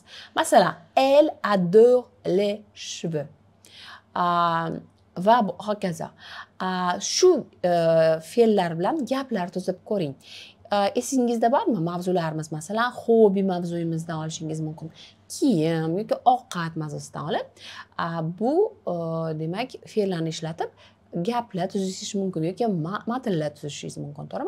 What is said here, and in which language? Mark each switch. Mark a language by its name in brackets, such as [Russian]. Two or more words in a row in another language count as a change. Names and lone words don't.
[Uzbek] Masalan, [French] elle adore les cheveux. [Uzbek] Va hokazo. Shu fe'llar bilan gaplar tuzib ko'ring. Esingizda bormi mavzularimiz? Masalan, hobby mavzuyimizdan olishingiz mumkin. Kiyim yoki ovqat mavzusidan olib, bu demak fe'llarni ishlatib gaplar tuzishingiz mumkin yoki matnlar tuzishingiz mumkin, to'g'rimi?